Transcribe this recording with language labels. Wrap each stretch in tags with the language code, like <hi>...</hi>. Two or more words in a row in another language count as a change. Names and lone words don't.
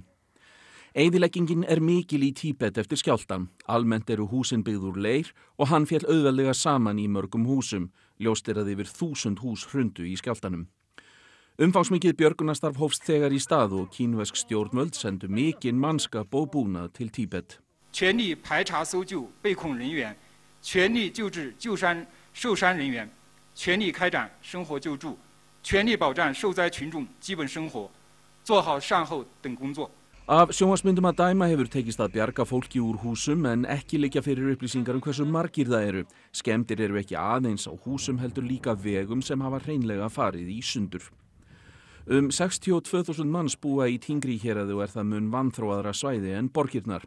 <is>Eyðileggingin mikil í Tíbet eftir skjálftan. Almennt eru húsin byggð úr leir og hann féll auðveldlega saman í mörgum húsum. Ljóst að yfir 1000 hús hrundu í skjálftanum. Umfangsmikið björgunarstarf hófst þegar í stað og kínversk stjórnvöld sendu mikinn mannskap og búnað til Tíbet.</is> <zh>全力排查搜救被困人员，全力救治受伤人员，全力开展生活救助，全力保障受灾群众基本生活，做好善后等工作。</zh> <is>Af sjónvarpsmyndum að dæma hefur tekist að bjarga fólki úr húsum en ekki liggja fyrir upplýsingar hversu margir það eru. Skemmdir eru ekki aðeins á húsum heldur líka vegum sem hafa hreinlega farið í sundur. 62.000 manns búa í Tingri héraði og það mun vanþróaðra svæði en borgirnar.</is>